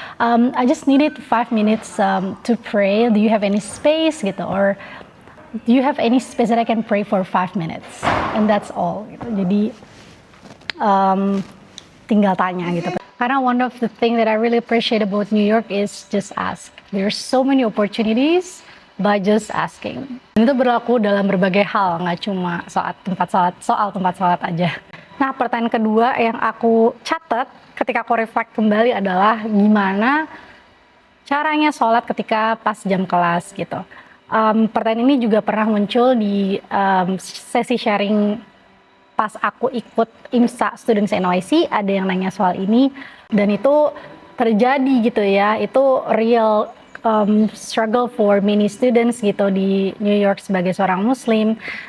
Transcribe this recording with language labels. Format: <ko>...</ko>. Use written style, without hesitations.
<en>I just needed 5 minutes to pray. Do you have any space gitu, or do you have any space that I can pray for 5 minutes? And that's all gitu.</en> <id>Jadi tinggal tanya gitu.</id> <en>Karena one of the thing that I really appreciate about New York is just ask. There's so many opportunities by just asking.</en> <id>Dan itu berlaku dalam berbagai hal, nggak cuma soal tempat sholat aja. Nah, pertanyaan kedua yang aku catat ketika aku reflect kembali adalah gimana caranya sholat ketika pas jam kelas gitu. Pertanyaan ini juga pernah muncul di sesi sharing pas aku ikut IMSA Students NYC, ada yang nanya soal ini, dan itu terjadi gitu ya, itu</id> <en>real struggle for many students</en> <id>gitu di New York sebagai seorang muslim.</id>